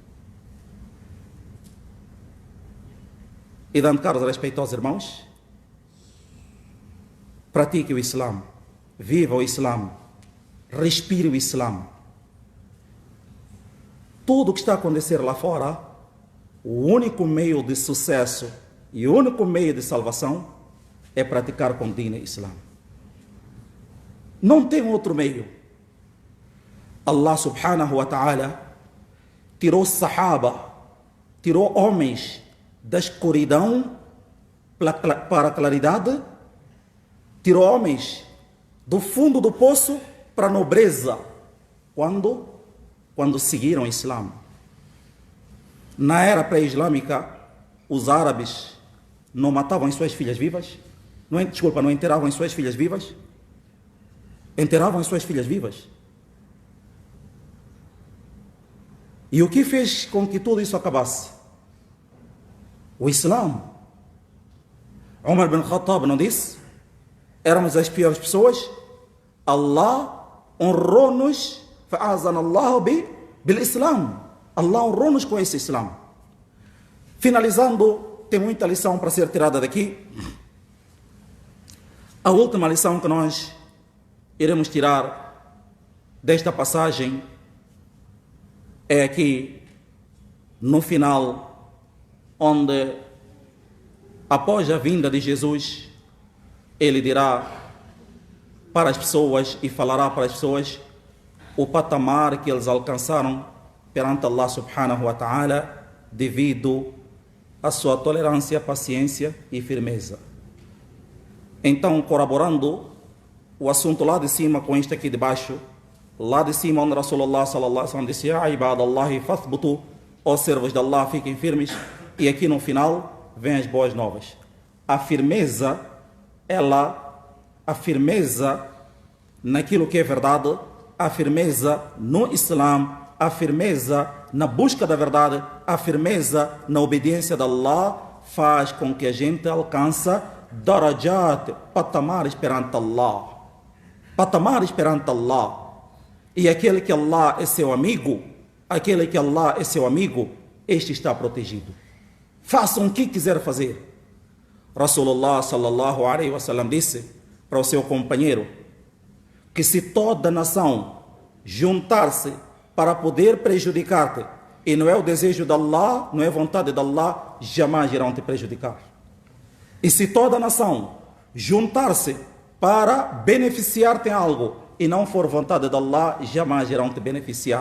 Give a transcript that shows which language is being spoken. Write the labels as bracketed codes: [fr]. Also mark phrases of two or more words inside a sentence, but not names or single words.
[pt] E dando caros respeitosos irmãos, pratique o Islã, viva o Islã, respire o Islã. Tudo o que está a acontecer lá fora, o único meio de sucesso e o único meio de salvação é praticar com o Deen Islã. Não tem outro meio. Allah [ar] سبحانه وتعالى [pt] tirou Sahaba, tirou homens da escuridão para a claridade, tirou homens do fundo do poço para a nobreza, quando seguiram o Islã. Na era pré-islâmica, os árabes não matavam as suas filhas vivas, não enterravam as suas filhas vivas, enterravam as suas filhas vivas. E o que fez com que tudo isso acabasse? O Islã. Umar bin Khattab não disse? Éramos as piores pessoas. Allah honrou-nos, [ar] فأعزنا الله بالإسلام. [pt] Allah honrou-nos com esse Islã. Finalizando, tem muita lição para ser tirada daqui. A última lição que nós iremos tirar desta passagem é aqui no final, onde após a vinda de Jesus, ele dirá para as pessoas e falará para as pessoas o patamar que eles alcançaram perante Allah [ar] سبحانه وتعالى [pt] devido à sua tolerância, paciência e firmeza. Então, corroborando o assunto lá de cima com este aqui de baixo, lá de cima onde [ar] رسول الله صلى الله عليه وسلم [pt] disse: [ar] "يا عباد الله فاثبتوا", [pt] ó servos de Allah, fiquem firmes. E aqui no final vem as boas novas. A firmeza naquilo que é verdade, a firmeza no Islã, a firmeza na busca da verdade, a firmeza na obediência de Allah faz com que a gente alcance darajat, patamares perante Allah. Patamares perante Allah. E aquele que Allah é seu amigo, este está protegido. Façam o que quiser fazer. [ar] رسول الله صلى الله عليه وسلم [pt] disse para o seu companheiro que se toda nação juntar-se para poder prejudicar-te, e não é o desejo de Allah, não é a vontade de Allah, jamais irão te prejudicar. E se toda nação juntar-se para beneficiar-te em algo, e não for vontade de Allah, jamais irão te beneficiar.